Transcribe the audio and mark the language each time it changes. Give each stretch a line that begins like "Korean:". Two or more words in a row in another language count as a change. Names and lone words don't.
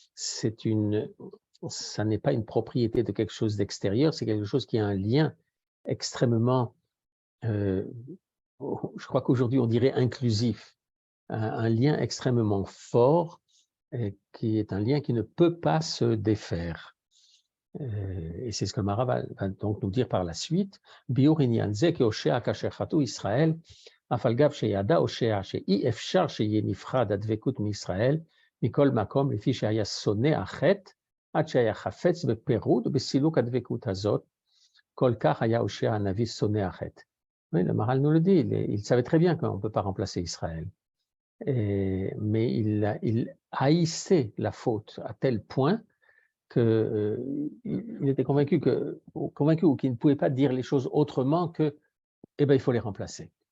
French: ça n'est pas une propriété de quelque chose d'extérieur, c'est quelque chose qui a un lien extrêmement je crois qu'aujourd'hui on dirait inclusif, un lien extrêmement fort et qui est un lien qui ne peut pas se défaire. Et c'est ce que Mara va donc nous dire par la suite.
Hebrew: ביאור ענין זה כי הושע כאשר חטאו ישראל, אף על גב שידע הושע שאי אפשר שיהיה נפרד הדבקות מישראל, מכל מקום לפי שהיה שונא החטא, עד שהיה חפץ בפירוד בסילוק הדבקות הזאת, כל כך היה הושע הנביא שונא החטא.
French: Oui, le Maral nous le dit, il savait très bien qu'on ne peut pas remplacer Israël. Mais il haïssait la faute à tel point qu'il était convaincu ou qu'il ne pouvait pas dire les choses autrement que il faut les remplacer.